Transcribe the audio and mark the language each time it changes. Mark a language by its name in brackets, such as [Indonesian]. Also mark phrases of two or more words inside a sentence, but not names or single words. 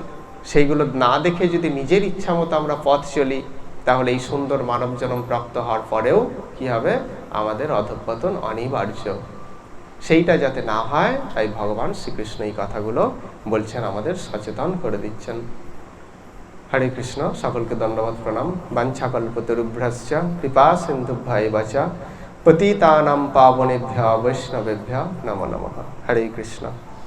[Bangla] সেইগুলো না দেখে যদি নিজের ইচ্ছা মতো আমরা পথ চলি, তাহলে এই সুন্দর মানব জন্ম প্রাপ্ত হওয়ার পরেও কি হবে? আমাদের অধঃপতন অনিবার্য। সেইটা যাতে না হয়, তাই ভগবান শ্রীকৃষ্ণ এই কথাগুলো বলছেন, আমাদের সচেতন করে দিচ্ছেন। হরে কৃষ্ণ। সকলকে দণ্ডবত প্রণাম। [Sanskrit] বাঞ্ছাকল্পতরুভ্যশ্চ কৃপা সিন্ধুভ্যেব চ পতিতানাং পাবনেভ্যো বৈষ্ণবেভ্যো নমো নমঃ। [Bangla] হরে কৃষ্ণ।